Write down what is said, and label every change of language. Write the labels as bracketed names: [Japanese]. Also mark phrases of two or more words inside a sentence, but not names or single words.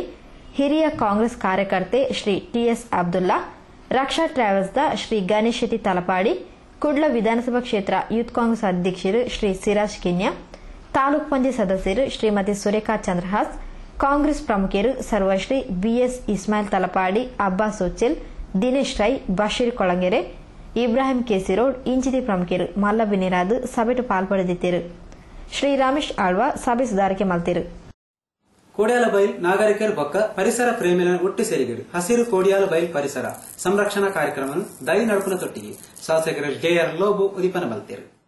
[Tulu] ಹಿರಿಯ ಕಾಂಗ್ರೆಸ್ ಕಾರ್ಯಕರ್ತೆ ಶ್ರೀ ಟಿಎಸ್ ಅಬ್ದುಲ್ಲಾ, ರಕ್ಷಾ ಟ್ರಾವೆಲ್ಸ್ದ ಶ್ರೀ ಗಣೇಶ್ ಶೆಟ್ಟಿ ತಲಪಾಡಿ, ಕುಡ್ಲ ವಿಧಾನಸಭಾ ಕ್ಷೇತ್ರ ಯೂತ್ ಕಾಂಗ್ರೆಸ್ ಅಧ್ಯಕ್ಷರು ಶ್ರೀ ಸಿರಾಜ್ ಕಿನ್ಯಾ, ತಾಲೂಕ್ ಪಂಚಾಯತ್ ಸದಸ್ಯರು ಶ್ರೀಮತಿ ಸುರೇಖಾ ಚಂದ್ರಹಾಸ್, ಕಾಂಗ್ರೆಸ್ ಪ್ರಮುಖರು ಸರ್ವಶ್ರೀ ಬಿಎಸ್ ಇಸ್ಮಾಯಿಲ್ ತಲಪಾಡಿ, ಅಬ್ಬಾಸ್ ಸೋಚಿಲ್, ದಿನೇಶ್ ರೈ, ಬಶೀರ್ ಕೊಳಂಗೆರೆ, ಇಬ್ರಾಹಿಂ ಕೇಸಿರೋಡ್ ಇಂಚಿತಿ ಪ್ರಮುಖರು ಮಲ್ಲ ಬಿನಿರಾದು ಸಭೆಟು ಪಾಲ್ಪಡೆದಿದ್ದರು. ಶ್ರೀ ರಮೇಶ್ ಆಳ್ವ ಸಭೆ ಸುಧಾರಿಕೆ ಮಲ್ತಿರು. ಕೋಡಿಯಾಲ ಬೈಲ್ ನಾಗರಿಕರು ಬೊಕ್ಕ ಪರಿಸರ ಪ್ರೇಮಿಗಳ ಒಟ್ಟು ಸೇರಿಗರು ಹಸಿರು ಕೋಡಿಯಾಲ ಬೈಲ್ ಪರಿಸರ ಸಂರಕ್ಷಣಾ ಕಾರ್ಯಕ್ರಮವನ್ನು ದೈ ನಡುಪನ ತೊಟ್ಟಿಗೆ ಶಾಸಕರು ಜೆಆರ್ ಲೋಬು ಉದಿಪನ ಮಲ್ತಿರು.